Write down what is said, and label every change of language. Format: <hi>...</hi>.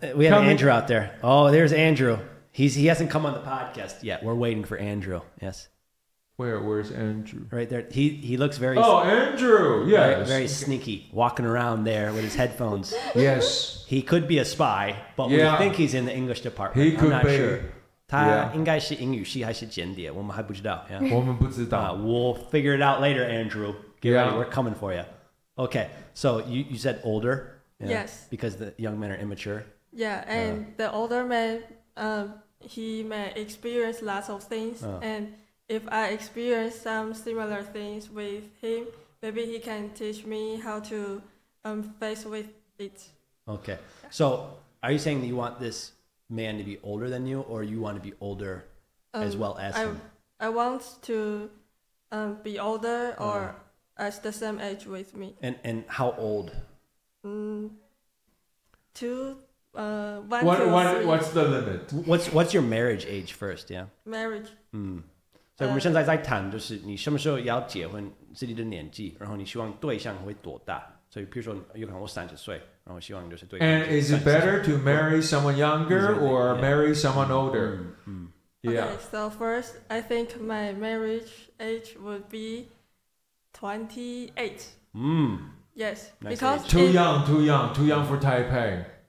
<en>We have Andrew out there. Oh, there's Andrew. He hasn't come on the podcast yet. We're waiting for Andrew. Yes. Where's Andrew? Right there. He looks very. Oh, Andrew. Yes. Very sneaky, walking around there with his headphones. Yes. He could be a spy, but we think he's in the English department. He could I'm not be. Sure.</en> <zh>他应该是英语系还是间谍，我们还不知道。</zh> <en>Yeah?</en> <zh>我们不知道。</zh> <en>We'll figure it out later, Andrew. Get ready, we're coming for you. Okay, so you said older. Yes. Because the young men are immature. Yeah, and the older man, he may experience lots of things, and if I experience some similar things with him, maybe he can teach me how to face with it. Okay, so are you saying that you want this man to be older than you, or you want to be older as well as him? I want to be older or as the same age with me. And how old? 1 to 3. What's the limit? What's your marriage age first? Yeah. Marriage.</en> <zh>所以我们现在在谈，就是你什么时候要结婚，自己的年纪，然后你希望对象会多大？所以，譬如说，有可能我30岁，然后希望就是对象。</zh> <en>And is it better to marry someone younger or marry someone older? Yeah. Okay, so first, I think my marriage age would be 28. Yes, Nice because Too young for Taipei.</en>